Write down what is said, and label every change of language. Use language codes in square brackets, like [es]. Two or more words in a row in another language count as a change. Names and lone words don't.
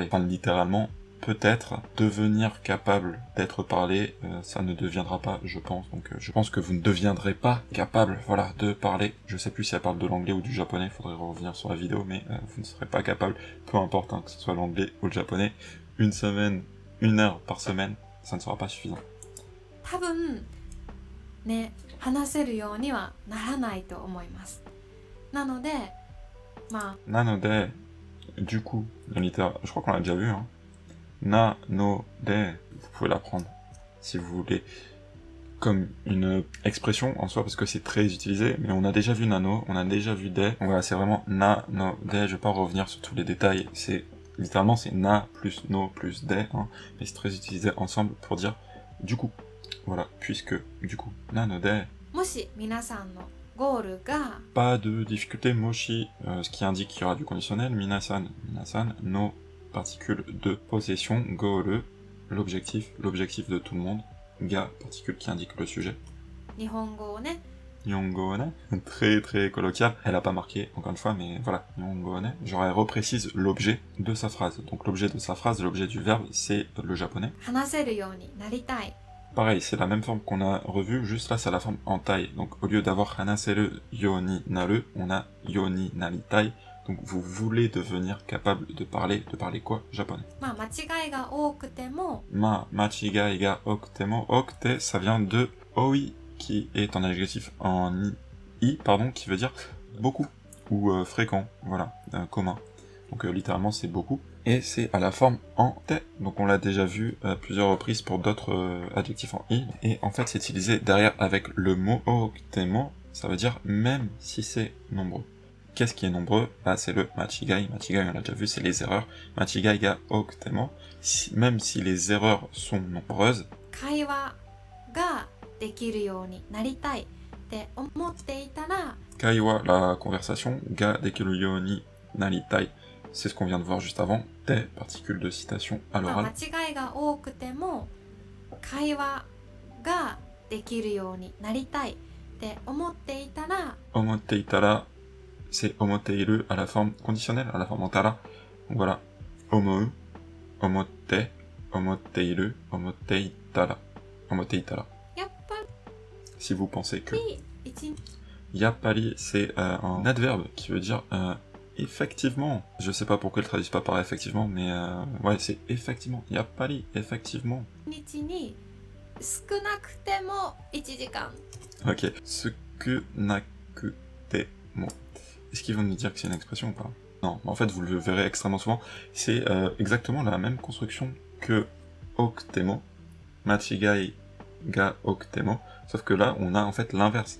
[fr] Enfin, littéralement, peut-être devenir capable d'être parlé, ça ne deviendra pas, je pense. Donc, je pense que vous ne deviendrez pas capable, voilà, de parler. Je sais plus si elle parle de l'anglais ou du japonais, faudrait revenir sur la vidéo, mais vous ne serez pas capable, peu importe, hein, que ce soit l'anglais ou le japonais, une heure par semaine, ça ne sera pas suffisant. [ja] 多分ね、話せるようにはならないと思います。なので、まあ、 [fr] Nanode, du coup, dans littérature, je crois qu'on l'a déjà vu, hein. Nanode, vous pouvez l'apprendre, si vous voulez, comme une expression en soi, parce que c'est très utilisé, mais on a déjà vu nano, on a déjà vu de, donc voilà, c'est vraiment nanode, je vais pas revenir sur tous les détails, c'est, littéralement, c'est na plus no plus de, hein, mais c'est très utilisé ensemble pour dire, du coup, voilà, puisque, du coup, nanode, [ja] もし皆さんのゴールが [fr] pas de difficulté, moshi, ce qui indique qu'il y aura du conditionnel, minasan, no particule de possession, goal, l'objectif de tout le monde, ga, particule qui indique le sujet. [ja] 日本語をね、日本語ね, [fr] très très colloquial, elle a pas marqué encore une fois, mais voilà, [ja] 日本語ね, [fr] genre elle reprécise l'objet de sa phrase. Donc l'objet de sa phrase, l'objet du verbe, c'est le japonais. [ja] 話せるようになりたい。 [fr] Pareil, c'est la même forme qu'on a revue, juste là c'est la forme en taille. Donc au lieu d'avoir [ja] 話せるようになる, [fr] on a [ja] ようになりたい. [fr] Donc vous voulez devenir capable de parler quoi? Japonais. [ja] まあ間違いが多くても、間違いが多くても, [fr] okute, ça vient de oi, qui est un adjectif en pardon, qui veut dire beaucoup, ou fréquent, voilà, commun. Donc littéralement c'est beaucoup. Et c'est à la forme en te, donc on l'a déjà vu à plusieurs reprises pour d'autres adjectifs en i, et en fait c'est utilisé derrière avec le mot okutemo, ça veut dire même si c'est nombreux. Qu'est-ce qui est nombreux? Bah c'est le machigai, on l'a déjà vu, c'est les erreurs, [ja] 間違いが多くても, [fr] même si les erreurs sont nombreuses, [ja] 会話ができるようになりたいって思っていたら、 [fr] kaiwa, la conversation, [ja] ができるようになりたい, [fr] c'est ce qu'on vient de voir juste avant, te, particule de citation à [ja] まあ [fr] l'oral. [ja] 間違いが多くても会話ができるようになりたいって思っていたら、思っていたら, [fr] c'est omoteiru à la forme conditionnelle, à la forme en tara. Donc voilà, [ja] 思う、思って、思っている、思っていたら. やっぱ [fr] si vous pensez que. [ja] 一 [fr] Yappari, c'est un adverbe qui veut dire effectivement. Je sais pas pourquoi ils le traduisent pas par effectivement, mais ouais, c'est effectivement. Yappari, effectivement. [ja] 日に少なくても1時間 [fr] Ok. Sukunakutemo. Est-ce qu'ils vont nous dire que c'est une expression ou pas? Non, en fait, vous le verrez extrêmement souvent. C'est exactement la même construction que oktemo, [ja] 間違いが多くても, [fr] sauf que là, on a en fait l'inverse.